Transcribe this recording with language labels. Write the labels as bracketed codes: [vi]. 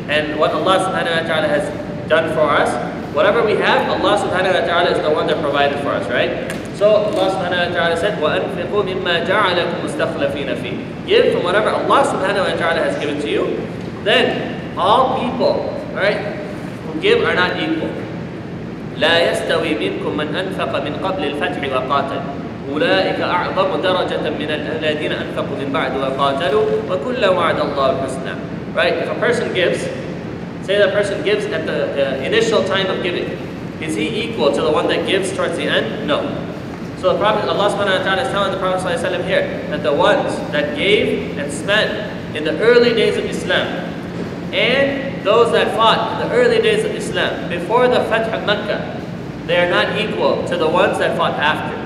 [en] And what Allah subhanahu wa ta'ala has done for us, whatever we have, Allah subhanahu wa ta'ala is the one that provided for us, right? So Allah subhanahu wa ta'ala said, [ar] وَأَنْفِقُوا مِمَّا جَعَلَكُمْ مُسْتَخْلَفِينَ فِيهِ. [en] Give from whatever Allah subhanahu wa ta'ala has given to you. Then all people, right, who give are not equal. [ar] لا يستوي منكم من أنفق من قبل الفتح وقاتل أولئك أعظم درجة من الذين أنفقوا من بعد وقاتلوا وكلا وعد الله الحسنى. [en] Right? If a person gives, say that person gives at the initial time of giving, is he equal to the one that gives towards the end? No. So the Prophet, Allah subhanahu wa ta'ala is telling the Prophet sallallahu alaihi wasallam here that the ones that gave and spent in the early days of Islam and those that fought in the early days of Islam, before the Fath of Mecca, they are not equal to the ones that fought after.